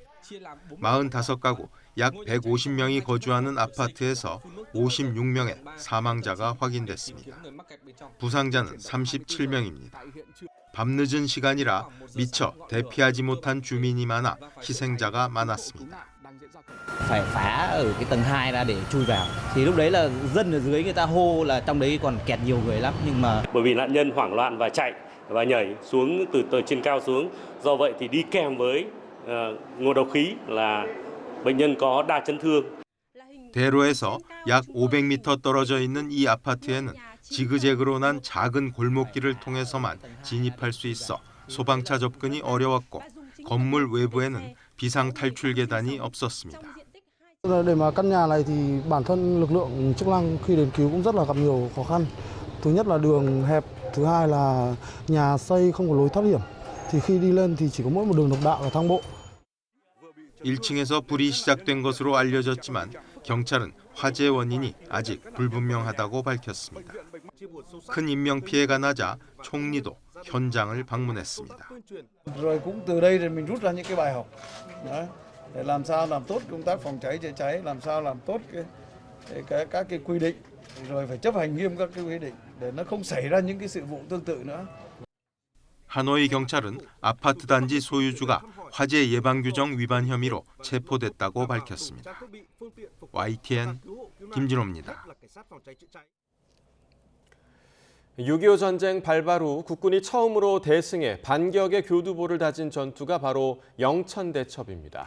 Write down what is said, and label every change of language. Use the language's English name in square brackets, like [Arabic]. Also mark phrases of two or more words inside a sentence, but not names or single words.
[Korean] 45가구 약 150명이 거주하는 아파트에서 56명의 사망자가 확인됐습니다. 부상자는 37명입니다. 밤늦은 시간이라 미처 대피하지 못한 주민이 많아 희생자가 많았습니다. [Vietnamese] phải phá ở cái tầng 2 ra để chui vào. Thì lúc đấy là dân ở dưới người ta hô là trong đấy còn kẹt nhiều người lắm nhưng mà bởi vì nạn nhân hoảng loạn và chạy và nhảy xuống từ tầng trên cao xuống. Do vậy thì đi kèm với ngộ độc khí là bệnh nhân có đa chấn thương. [Korean] 대로에서 약 500m 떨어져 있는 이 아파트에는 지그재그로 난 작은 골목길을 통해서만 진입할 수 있어 소방차 접근이 어려웠고 건물 외부에는 비상 탈출 계단이 없었습니다. [Vietnamese] Để mà căn nhà này thì bản thân lực lượng chức năng khi đến cứu cũng rất là gặp nhiều khó khăn. Thứ nhất là đường hẹp, thứ hai là nhà xây không có lối thoát hiểm. Thì khi đi lên thì chỉ có mỗi một đường độc đạo là thang bộ. [Korean] 1층에서 불이 시작된 것으로 알려졌지만 경찰은 화재 원인이 아직 불분명하다고 밝혔습니다. 큰 인명피해가 나자 총리도 현장을 방문했습니다. [Vietnamese] Rồi cũng từ đây thì mình rút ra những cái bài học để làm sao làm tốt công tác phòng cháy chữa cháy, làm sao làm tốt các cái quy định, rồi phải chấp hành nghiêm các cái quy định để nó không xảy ra những cái sự vụ tương tự nữa. [Korean] 하노이 경찰은 아파트 단지 소유주가 화재 예방 규정 위반 혐의로 체포됐다고 밝혔습니다. YTN 김진호입니다. 6.25 전쟁 발발 후 국군이 처음으로 대승해 반격의 교두보를 다진 전투가 바로 영천대첩입니다.